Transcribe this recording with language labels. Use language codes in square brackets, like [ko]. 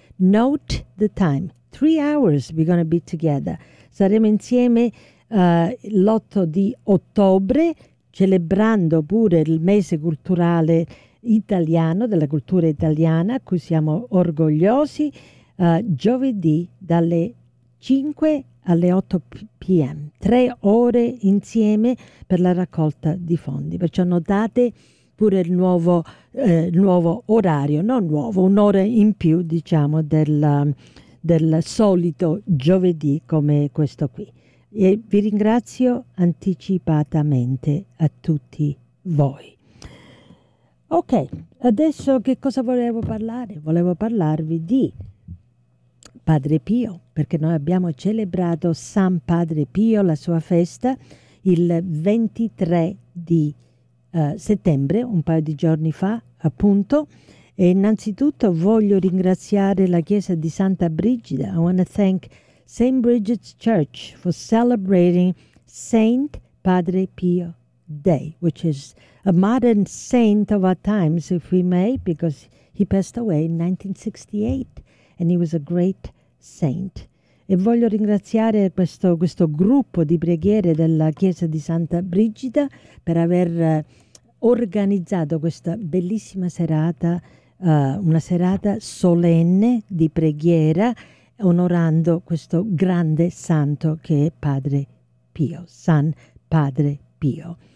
[en] Note the time, 3 hours we're going to be together. [it] Saremo insieme l'8 di ottobre, celebrando pure il mese culturale italiano, della cultura italiana, a cui siamo orgogliosi, giovedì dalle 5 alle 8 p.m., 3 ore insieme per la raccolta di fondi. Perciò notate pure il nuovo orario, non nuovo, un'ora in più, diciamo, del solito giovedì come questo qui. E vi ringrazio anticipatamente a tutti voi. Ok, adesso che cosa volevo parlare? Volevo parlarvi di Padre Pio, perché noi abbiamo celebrato San Padre Pio, la sua festa, il 23 di settembre, un paio di giorni fa appunto, E innanzitutto voglio ringraziare la Chiesa di Santa Brigida. [en] I want to thank St. Bridget's Church for celebrating Saint Padre Pio Day, which is a modern saint of our times, if we may, because he passed away in 1968 and he was a great saint. [it] E voglio ringraziare questo gruppo di preghiere della Chiesa di Santa Brigida per aver organizzato questa bellissima serata, una serata solenne di preghiera onorando questo grande santo che è Padre Pio, San Padre Pio.